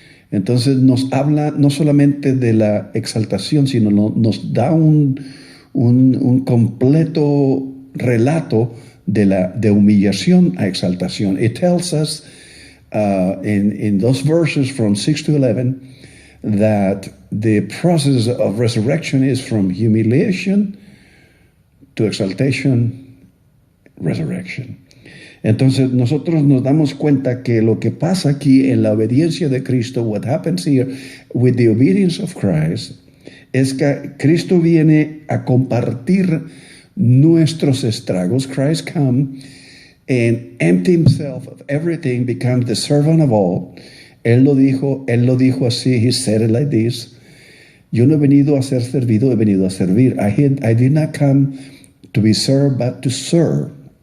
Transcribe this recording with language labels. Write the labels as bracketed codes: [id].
[es] Entonces nos habla no solamente de la exaltación, sino nos da un completo relato de humillación a exaltación. [en] It tells us in those verses from 6 to 11 that the process of resurrection is from humiliation to exaltation, resurrection. [es] Entonces nosotros nos damos cuenta que lo que pasa aquí en la obediencia de Cristo, [en] what happens here with the obedience of Christ, [es] es que Cristo viene a compartir nuestros estragos. [en] Christ comes and empty himself of everything, becomes the servant of all. [es] Él lo dijo así, [en] he said it like this: [es] yo no he venido a ser servido, he venido a servir. [en] I did not come to be served, but to serve.